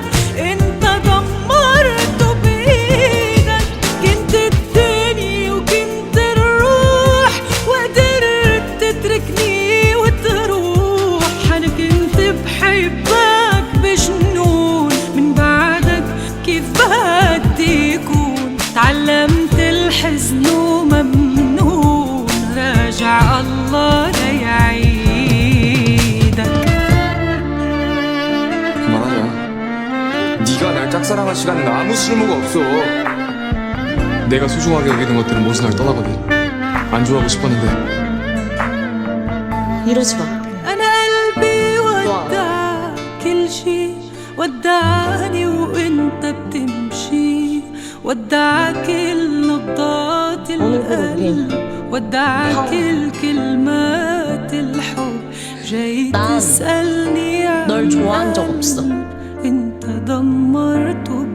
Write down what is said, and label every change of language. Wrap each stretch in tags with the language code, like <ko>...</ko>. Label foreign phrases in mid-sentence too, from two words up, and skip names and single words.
<ar>انت دمرته بإيدك كنت الدنيا وكنت الروح وقدرت تتركني وتروح أنا كنت بحبك بجنون من بعدك كيف بدي يكون تعلمت الحزن وممنون راجع الله ليعيدك</ar> <ko>그만하자. 네가 날 짝사랑할 시간은 아무 쓸모가 없어. 내가 소중하게 여기는 것들은 모두 날 떠나거든. 안 좋아하고 싶었는데. 이러지 마.</ko> <ar>أنا قلبي ودع كل شي ودعني وإنت بتمشي ودع كل نبضات القلب ودع كل كلمات الحب جاي</ar> <ko>난</ko> <ar>تسألني</ar> <ko>널</ko> <ar>عن</ar> <ko>좋아한 적 없어.</ko> <ar>قلب انت دمرت</ar>